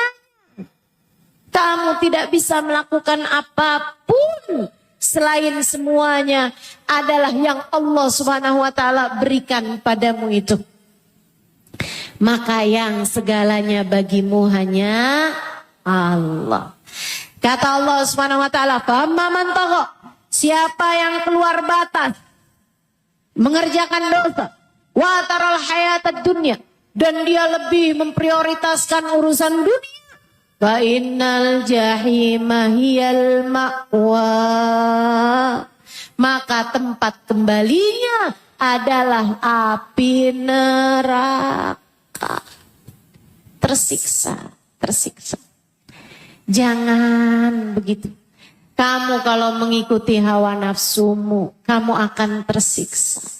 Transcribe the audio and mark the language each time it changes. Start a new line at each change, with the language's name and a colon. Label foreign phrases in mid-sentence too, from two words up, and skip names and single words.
Indonesian: Kamu tidak bisa melakukan apapun selain semuanya adalah yang Allah
Arabic: سبحانه وتعالى
Indonesian: berikan padamu itu. Maka yang segalanya bagimu hanya Allah. Kata Allah
Arabic: سبحانه وتعالى, "فمن طغى,"
Indonesian: siapa yang keluar batas mengerjakan dosa,
Arabic: وآثر الحياة الدنيا,
Indonesian: dan dia lebih memprioritaskan urusan dunia,
Arabic: فإن الجحيم هي المأوى,
Indonesian: maka tempat kembalinya adalah api neraka. Tersiksa. Jangan begitu. Kamu kalau mengikuti hawa nafsumu, kamu akan tersiksa.